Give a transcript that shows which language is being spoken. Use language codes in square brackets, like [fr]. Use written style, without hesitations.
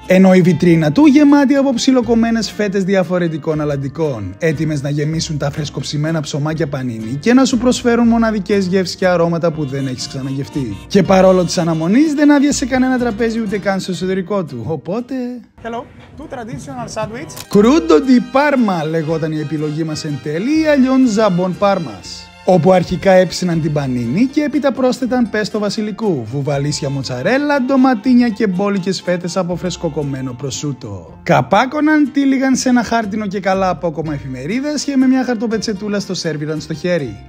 [el] Ενώ η βιτρίνα του γεμάτη από ψιλοκομμένες φέτες διαφορετικών αλαντικών, έτοιμες να γεμίσουν τα φρεσκοψημένα ψωμάκια πανίνι και να σου προσφέρουν μοναδικές γεύσεις και αρώματα που δεν έχεις ξαναγευτεί. Και παρόλο της αναμονής, δεν άδειασε κανένα τραπέζι ούτε καν στο εσωτερικό του. Οπότε... [en] Hello, two traditional sandwich. [el] Crudo di Parma λεγόταν η επιλογή μας εν τέλει, ή αλλιώς Ζαμπόν Πάρμας. Όπου αρχικά έψιναν την πανίνι και έπειτα πρόσθεταν πέστο βασιλικού, βουβαλίσια μοτσαρέλα, ντοματίνια και μπόλικες φέτες από φρεσκοκομμένο προσούτο. Καπάκωναν, τύλιγαν σε ένα χάρτινο και καλά απόκομμα εφημερίδας και με μια χαρτοπετσετούλα στο σέρβιραν στο χέρι.